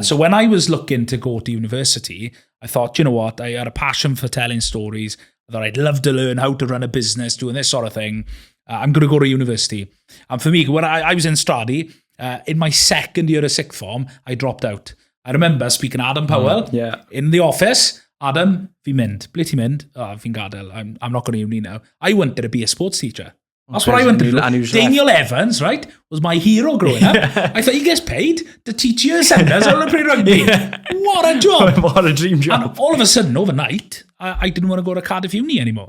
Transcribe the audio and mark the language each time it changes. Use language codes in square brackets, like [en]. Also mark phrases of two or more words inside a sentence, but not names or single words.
[en] So when I was looking to go to university, I thought, you know what, I had a passion for telling stories. I thought I'd love to learn how to run a business, doing this sort of thing. I'm going to go to university. And for me, when I was in Stradi, in my second year of sixth form, I dropped out. I remember speaking to Adam Powell in the office. Adam, [cy] fi'n mynd. Ble ti'n mynd? Oh, fi'n gadael. [en] I'm not going to uni now. I wanted to be a sports teacher. That's what I wanted to do. Daniel Evans, right, was my hero growing up. I thought he gets paid to teach year seveners how to play rugby. What a job. What a dream job. And all of a sudden, overnight, I didn't want to go to Cardiff Uni anymore.